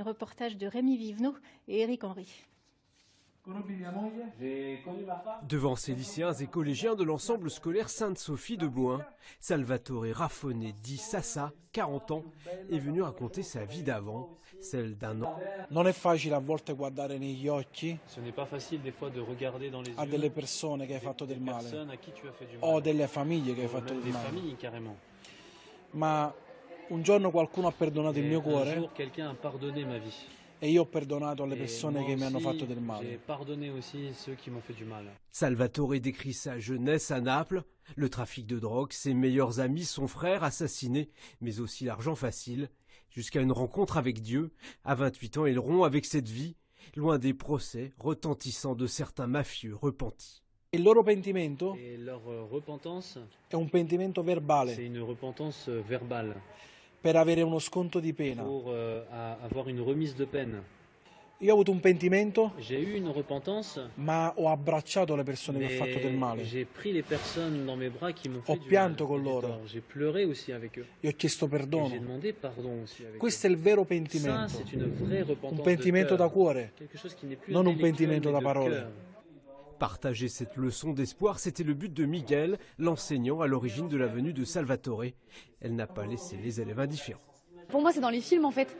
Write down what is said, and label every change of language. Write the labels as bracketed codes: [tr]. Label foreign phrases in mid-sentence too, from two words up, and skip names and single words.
[fr] Reportage de Rémi Vivenot et Éric Henry. Devant ces lycéens et collégiens de l'ensemble scolaire Sainte-Sophie de Bohain, Salvatore Raffone, dit Sassa, 40 ans, est venu raconter sa vie d'avant, celle d'un an. [it] Non è facile a volte guardare negli occhi [fr] Ce n'est pas facile des fois de regarder dans les [it] a [fr] yeux [it] delle persone che hai fatto del male [fr] personnes à qui tu as fait du mal. [it] o delle famiglie che hai [fr] Ou [it] fatto [fr] même [it] del [fr] des [it] male. [fr] familles carrément. [it] Ma un giorno qualcuno ha perdonato il [fr] Et [it] mio [fr] un [it] cuore [fr] jour quelqu'un a pardonné ma vie. [it] e io ho perdonato alle [fr] Et [it] persone [fr] moi [it] che mi hanno [fr] aussi, [it] fatto del [fr] j'ai [it] male. [fr] pardonné aussi ceux qui m'ont fait du mal. Salvatore décrit sa jeunesse à Naples, le trafic de drogue, ses meilleurs amis, son frère assassiné, mais aussi l'argent facile, jusqu'à une rencontre avec Dieu. À 28 ans, il rompt avec cette vie, loin des procès retentissants de certains mafieux repentis. [it] Il loro pentimento [fr] Et leur repentance, [it] è un pentimento verbale [fr] c'est une repentance verbale [it] per avere uno sconto di pena. [fr] pour avoir une remise de peine. [it] Io ho avuto un pentimento, [fr] J'ai eu une repentance, [it] ma ho abbracciato le persone che ho fatto del [fr] mais [it] male. [fr] j'ai pris les personnes dans mes bras qui m'ont [it] Ho [fr] fait du [it] pianto [fr] mal. [it] con loro. [fr] J'ai pleuré aussi avec eux. [it] Io ho chiesto [fr] Et j'ai [it] perdono. [fr] demandé pardon aussi avec [it] Questo è il vero [fr] eux. Ça, [it] pentimento. [fr] c'est une vraie repentance [it] Un pentimento [fr] de [it] da [fr] cœur. [it] cuore, [fr] Quelque chose qui n'est plus [it] non un [fr] intellectuel, [it] pentimento [fr] mais [it] da [fr] de [it] parole. [fr] cœur. Partager cette leçon d'espoir, c'était le but de Miguel, l'enseignant à l'origine de la venue de Salvatore. Elle n'a pas laissé les élèves indifférents. Pour moi, c'est dans les films en fait.